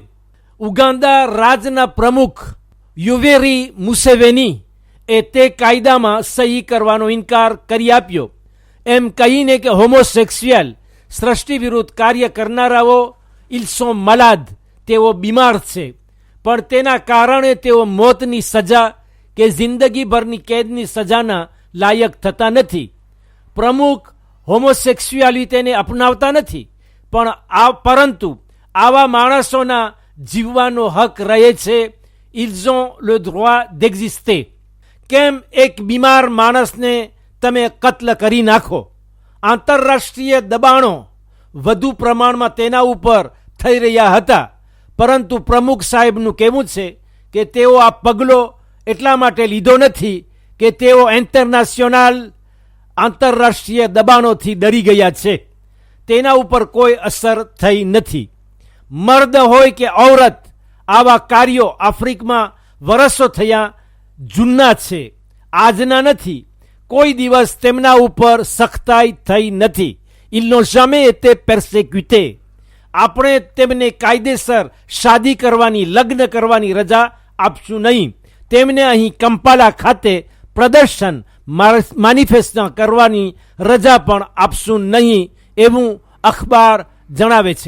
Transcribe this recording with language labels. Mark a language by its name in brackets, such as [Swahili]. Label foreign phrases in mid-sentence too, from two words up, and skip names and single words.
[Gujarati] ઉગાન્ડા રાજના પ્રમુખ યુવેરી મુસેવેની એ તે કાયદામાં સહી કરવાનો ઇનકાર કરી આપ્યો, એમ કહીને કે હોમોસેક્સ્યુઅલ સૃષ્ટિ વિરુદ્ધ કાર્ય કરનારાઓ [French] ils sont malades, [Gujarati] તેઓ બીમાર છે, પણ તેના કારણે તેઓ મોતની સજા કે જિંદગીભરની કેદની સજાના લાયક થતા નથી. પ્રમુખ હોમોસેક્સ્યુઆલિટીને અપનાવતા નથી, પણ પરંતુ આવા માણસોના જીવવાનો હક રહે છે. [French] ils ont le droit d'exister. [Gujarati] કેમ એક બીમાર માણસને તમે કત્લ કરી નાખો? આંતરરાષ્ટ્રીય દબાણો વધુ પ્રમાણમાં તેના ઉપર થઈ રહ્યા હતા, પરંતુ પ્રમુખ સાહેબનું કહેવું છે કે તેઓ આ પગલો એટલા માટે લીધો નથી કે તેઓ આંતરરાષ્ટ્રીય દબાણોથી ડરી ગયા છે. તેના ઉપર કોઈ અસર થઈ નથી. મર્દ હોય કે ઔરત, આવા કાર્યો આફ્રિકમાં વર્ષો થયા જૂના છે, આજના નથી. કોઈ દિવસ તેમના ઉપર સખ્તાઈ થઈ નથી. [French] ils n'ont jamais été persécutés. [Gujarati] આપણે તેમને કાયદેસર શાદી કરવાની, લગ્ન કરવાની રજા આપશું નહીં. તેમને અહીં કંપાલા ખાતે પ્રદર્શન મેનિફેસ્ટો કરવાની રજા પણ આપશું નહીં, એવું અખબાર જણાવે છે.